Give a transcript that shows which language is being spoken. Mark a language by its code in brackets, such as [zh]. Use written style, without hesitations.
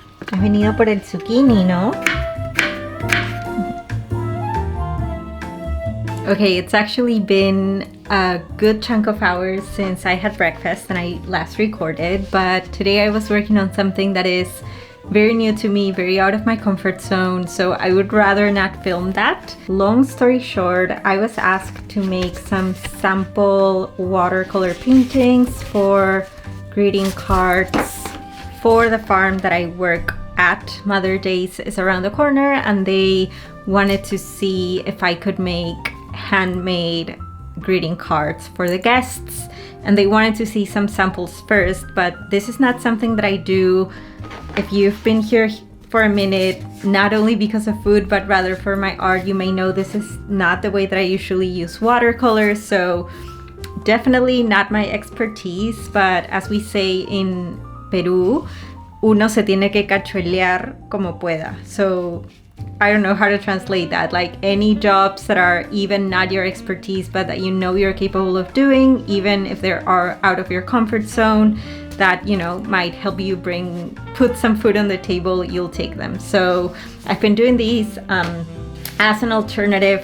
[es] Has venido por el zucchini, ¿no? [en] Okay, it's actually been a good chunk of hours since I had breakfast and I last recorded, but today I was working on something that is very new to me, very out of my comfort zone, so I would rather not film that. Long story short, I was asked to make some sample watercolor paintings for greeting cards for the farm that I work at. Mother Days is around the corner, and they wanted to see if I could make handmade greeting cards for the guests, and they wanted to see some samples first, but this is not something that I do. If you've been here for a minute, not only because of food but rather for my art, you may know this is not the way that I usually use watercolors, so definitely not my expertise. But as we say in Peru, [es] uno se tiene que cachuelear como pueda. [en] So I don't know how to translate that. Like any jobs that are even not your expertise, but that you know you're capable of doing, even if they are out of your comfort zone, that, you know, might help you put some food on the table, you'll take them. So I've been doing these as an alternative.